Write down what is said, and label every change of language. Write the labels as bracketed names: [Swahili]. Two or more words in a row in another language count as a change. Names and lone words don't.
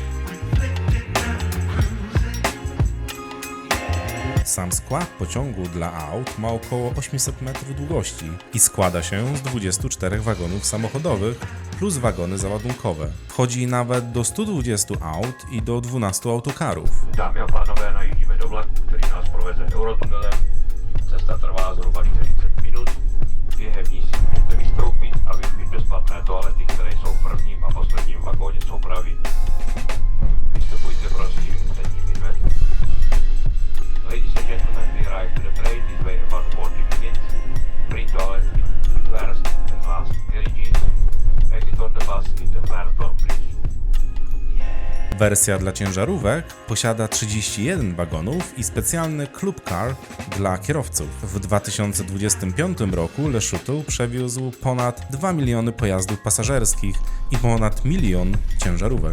[Polish] Sam skład pociągu dla aut ma około 800 metrów długości i składa się z 24 wagonów samochodowych plus wagony załadunkowe. Wchodzi nawet do 120 aut i do 12 autokarów. [Czech] Dámy a pánové, najíždíme do vlaku, který nás proveze Eurotunelem. Cesta trvá zhruba 40 minut. Během ní si můžete vystoupit a využít bezplatné toalety, které jsou v prvním a posledním vagóně soupravy. Vystupujte prosím předními dveřmi. [English] Ladies and gentlemen, we arrive to the train this way about 40 minutes. Free toilet in first and last carriages. Exit on the bus in the first door, please. [Polish] Wersja dla ciężarówek posiada 31 wagonów i specjalny [English] Club Car [Polish] dla kierowców. W 2025 roku Le Shuttle przewiózł ponad 2 miliony pojazdów pasażerskich i ponad 1 milion ciężarówek.